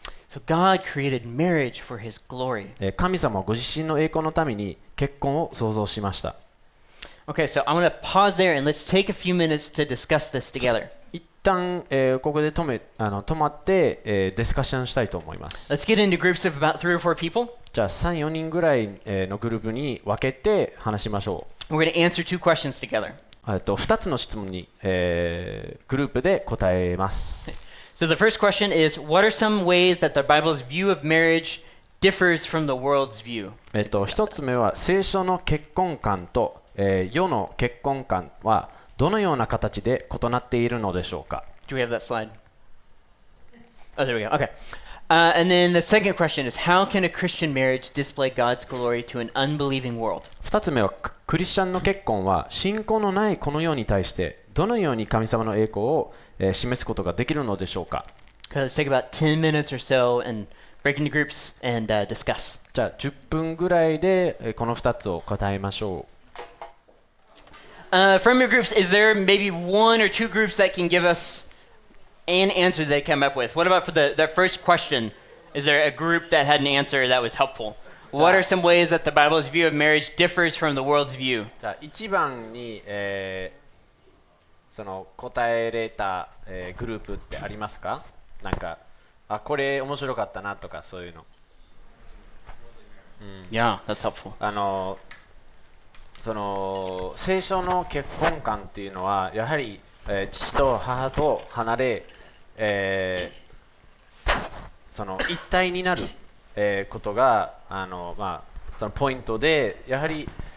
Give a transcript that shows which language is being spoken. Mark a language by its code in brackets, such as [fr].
[en] So God created marriage for his glory. [ja] 神様はご自身の栄光のために結婚を創造しました。 [en] Okay, so I'm going to pause there and let's take a few minutes to discuss this together. [ja] 一旦、ここで止まって、ディスカッションしたいと思います。 [en] Let's get into groups of about 3 or 4 people. [ja] じゃあ3、4人ぐらいのグループに分けて話しましょう。 [en] We're going to answer 2 questions together. [ja] 2つの質問に、グループで答えます。 [en] So the first question is, what are some ways that the Bible's view of marriage differs from the world's view? [ja] 一つ目は聖書の結婚観と、世の結婚観はどのような形で異なっているのでしょうか。 [en] Do we have that slide? Oh, there we go. Okay. And then the second question is, how can a Christian marriage display God's glory to an unbelieving world? [ja] 2つ目はクリスチャンの結婚は信仰のないこの世に対してどのように神様の栄光を示すことができるのでしょうか。 [en] Okay, let's take about 10 minutes or so and break into groups and discuss. [ja] じゃあ10分ぐらいでこの2つを答えましょう。 [en] From your groups, is there maybe 1 or 2 groups that can give us an answer they come up with? What about for the first question? Is there a group that had an answer that was helpful? What are some ways that the Bible's view of marriage differs from the world's view? [ja] じゃあ一番に、その答えれた、グループってありますか？なんかこれ面白かったなとかそういうの。 [en] Yeah, that's helpful. [ja] その聖書の結婚観っていうのはやはり、父と母と離れ、その一体になる、ことがそのポイントでやはり、